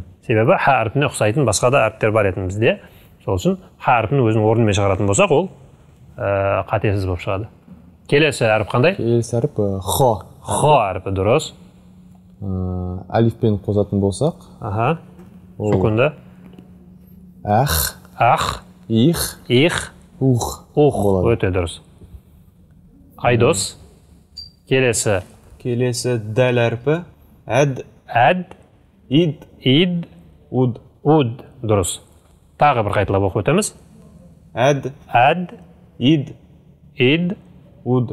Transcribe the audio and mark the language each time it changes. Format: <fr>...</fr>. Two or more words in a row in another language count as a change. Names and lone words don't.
<kk>Себебі ха әрпіне ұқсайтын басқа да әріптер бар етін бізде. Сол үшін ха әрпінің өзінің орнымен шығаратын болсақ, ол қатесіз болып шығады. Келесі әріп қандай? Келесі әріп хо. Хо әрпі, дұрыс. Алифпен қосатын болсақ. Сукунды. Ах, их, ух. Өте дұрыс. Айдос. Келесі дәл әрпі. Әд, ид, уд. Дұрыс. Тағы бір қайталап оқып өтеміз. Әд, ид, уд.</kk>